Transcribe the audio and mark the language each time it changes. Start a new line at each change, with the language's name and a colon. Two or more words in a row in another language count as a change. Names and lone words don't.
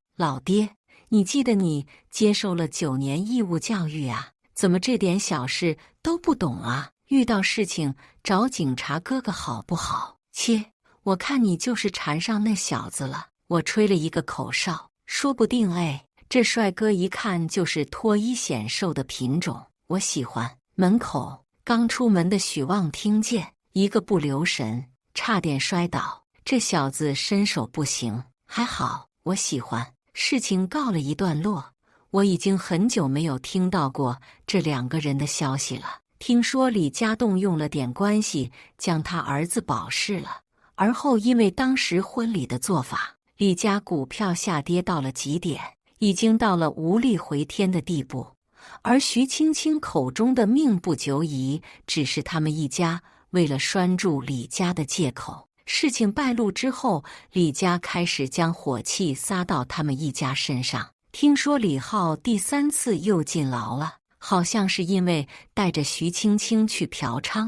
Chinese: 老爹，你記得你接受了9年義務教育啊，怎麼這點小事都不懂啊？遇到事情找警察哥哥好不好？切，我看你就是纏上那小子了。我吹了一個口哨，說不定這帥哥一看就是脫衣顯瘦的品種，我喜歡。門口剛出門的許旺聽見，一個不留神差點摔倒。這小子身手不行，還好，我喜歡。事情告了一段落，我已經很久沒有聽到過這2個人的消息了。聽說李家棟用了點關係將他兒子保釋了，而後因為當時婚禮的做法，李家股票下跌到了極點，已經到了無力回天的地步。而徐青青口中的命不久矣，只是他們一家為了拴住李家的借口。事情敗露之後，李家開始將火氣撒到他們一家身上。聽說李浩第3次又進牢了，好像是因為帶着徐青青去嫖娼。